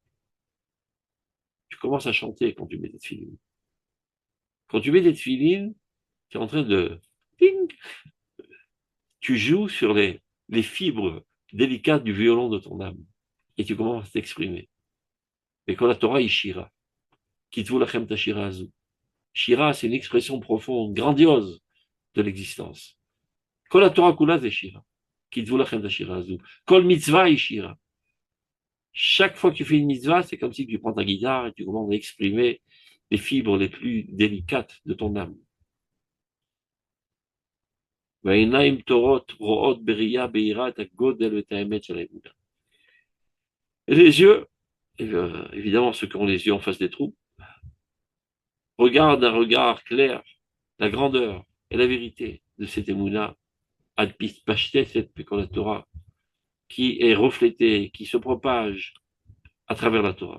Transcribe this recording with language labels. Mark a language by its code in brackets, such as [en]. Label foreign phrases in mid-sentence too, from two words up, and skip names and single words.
[fr] Tu commences à chanter quand tu mets des tefilines. Quand tu mets des tefilines, tu es en train de... Ping, tu joues sur les fibres délicates du violon de ton âme et tu commences à t'exprimer. Et quand la Torah est Shira, [he] כתבו לכם את השירה הזאת. [fr] Shira, c'est une expression profonde, grandiose de l'existence. Quand la [he] תורה כולה [fr] c'est Shira, [he] כתבו לכם את השירה הזאת. כל מצוה [fr] est Shira. Chaque fois que tu fais une mitzvah, c'est comme si tu prends ta guitare et tu commences à exprimer les fibres les plus délicates de ton âme. Et les yeux, évidemment, ceux qui ont les yeux en face des trous, regardent d'un regard clair la grandeur et la vérité de cette émouna, [he] על פי פשטה, [fr] cette la Torah, qui est reflétée, qui se propage à travers la Torah.